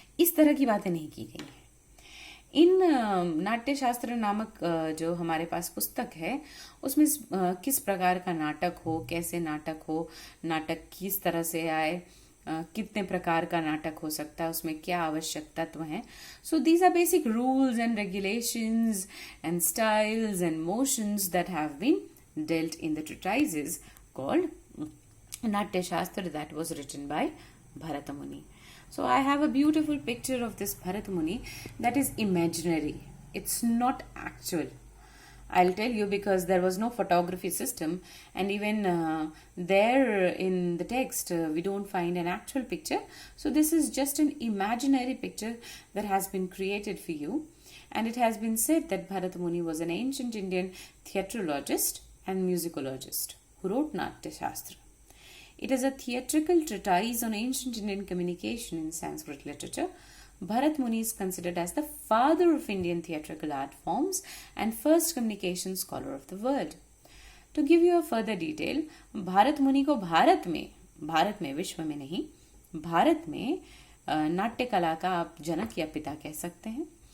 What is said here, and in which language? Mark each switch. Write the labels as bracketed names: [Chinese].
[Hindi] इस तरह की बातें नहीं की गई हैं। इन नाट्य शास्त्र नामक जो हमारे पास पुस्तक है उसमें किस प्रकार का नाटक हो, कैसे नाटक हो, नाटक किस तरह से आए, कितने प्रकार का नाटक हो सकता है, उसमें क्या आवश्यक तत्व हैं। [English] So these are basic rules and regulations and styles and motions that have been dealt in the treatises called Natya Shastra that was written by Bharata Muni. So I have a beautiful picture of this Bharata Muni that is imaginary. It's not actual. I'll tell you, because there was no photography system, and even there in the text we don't find an actual picture. So this is just an imaginary picture that has been created for you. And it has been said that Bharata Muni was an ancient Indian theatrologist and musicologist who wrote Natya Shastra. It is a theatrical treatise on ancient Indian communication in Sanskrit literature. Bharat Muni is considered as the father of Indian theatrical art forms and first communication scholar of the world. To give you a further detail, [Hindi] Bharat Muni को भारत में, विश्व में नहीं, भारत में नाट्य कला का आप जनक या पिता कह सकते हैं।